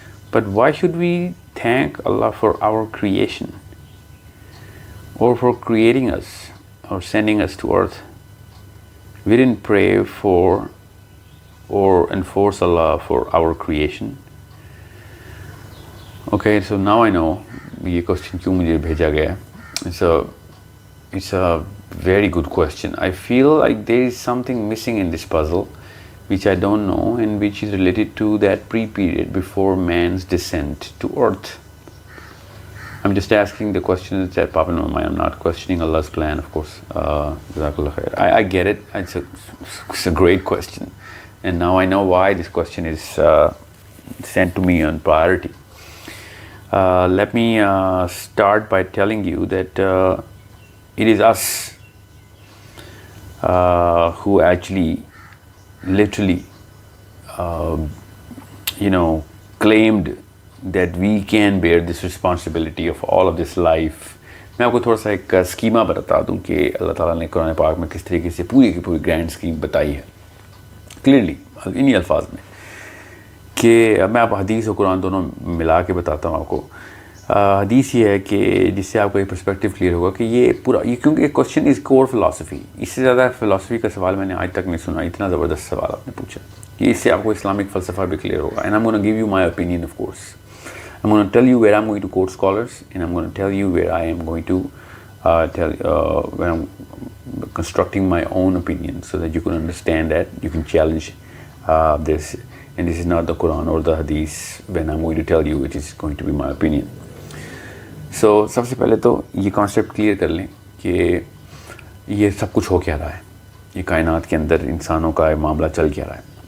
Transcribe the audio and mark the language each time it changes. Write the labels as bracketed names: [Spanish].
[English] But why should we thank Allah for our creation or for creating us or sending us to earth? We didn't pray for or enforce Allah for our creation. Okay, so now I know [Urdu] یہ question کیوں مجھے بھیجا گیا. [English] It's a very good question. I feel like there is something missing in this puzzle which I don't know and which is related to that pre-period before man's descent to earth. I'm just asking the question that Papa no, I'm not questioning Allah's plan, of course. Jazakallah khair. I get it. It's a great question. And now I know why this question is sent to me on priority. Let me start by telling you that it is us who actually literally claimed that we can bear this responsibility of all of this life. [Urdu] میں آپ کو تھوڑا سا ایک schema بتا دوں کہ اللہ تعالیٰ نے قرآن پاک میں کس طریقے سے پوری کی پوری گرینڈ اسکیم بتائی ہے کلیئرلی انہی الفاظ میں، کہ میں آپ حدیث اور قرآن دونوں ملا کے بتاتا ہوں آپ کو. حدیث یہ ہے کہ جس سے آپ کو ایک پرسپیکٹیو کلیئر ہوگا کہ یہ پورا یہ کیونکہ [English] Question is core philosophy. [Urdu] اس سے زیادہ فلاسفی کا سوال میں نے آج تک نہیں سنا. اتنا زبردست سوال آپ نے پوچھا کہ اس سے آپ کو اسلامک فلسفہ بھی کلیئر ہوگا. [English] And I am gonna give you my opinion of course. I'm going to tell you where I'm going to quote scholars, and I'm going to tell you where I am going to where I'm constructing my own opinion so that you can understand that, you can challenge this. And this is not the Quran or the Hadith when I'm going to tell you it is going to be my opinion. [Urdu] So سب سے پہلے تو یہ concept clear کر لیں کہ یہ سب کچھ ہو کیا رہا ہے، یہ کائنات کے اندر انسانوں کا معاملہ چل کیا رہا ہے.